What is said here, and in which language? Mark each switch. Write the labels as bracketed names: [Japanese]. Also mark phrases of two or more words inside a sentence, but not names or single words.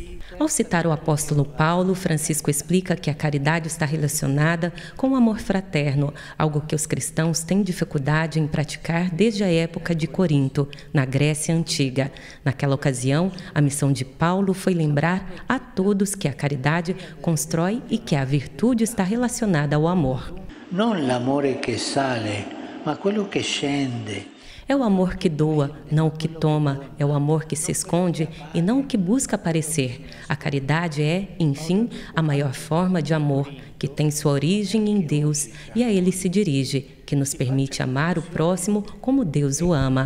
[Portuguese] Ao citar o apóstolo Paulo, Francisco explica que a caridade está relacionada com o amor fraterno, algo que os cristãos têm dificuldade em praticar desde a época de Corinto, na Grécia Antiga. Naquela ocasião, a missão de Paulo foi lembrar a todos que a caridade constrói e que a virtude está relacionada ao amor. [Italian] Não l'amore che sale, ma quello che scende. [Portuguese] É o amor que doa, não o que toma. É o amor que se esconde e não o que busca aparecer. A caridade é, enfim, a maior forma de amor, que tem sua origem em Deus e a Ele se dirige, que nos permite amar o próximo como Deus o ama.